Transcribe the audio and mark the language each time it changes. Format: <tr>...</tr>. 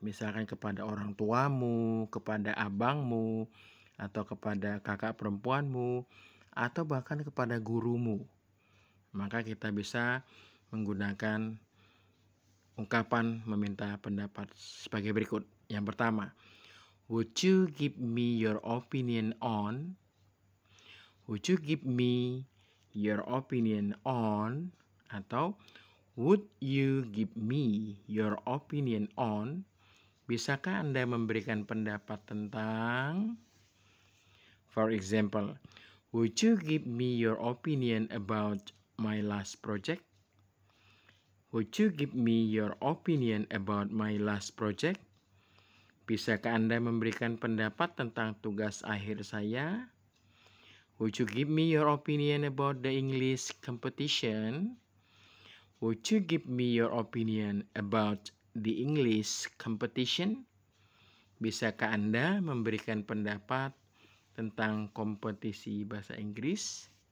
<id>Misalkan kepada orang tuamu, kepada abangmu, atau kepada kakak perempuanmu, atau bahkan kepada gurumu. Maka kita bisa menggunakan ungkapan meminta pendapat sebagai berikut. Yang pertama,</id> <en>would you give me your opinion on? Would you give me your opinion on? Atau would you give me your opinion on?</en> <id>Bisakah Anda memberikan pendapat tentang?</id> <en>For example, would you give me your opinion about my last project? Would you give me your opinion about my last project?</en> <id>Bisakah Anda memberikan pendapat tentang tugas akhir saya?</id> <en>Would you give me your opinion about the English competition? Would you give me your opinion about the English competition?</en> <id>Bisakah Anda memberikan pendapat tentang kompetisi bahasa Inggris?</id>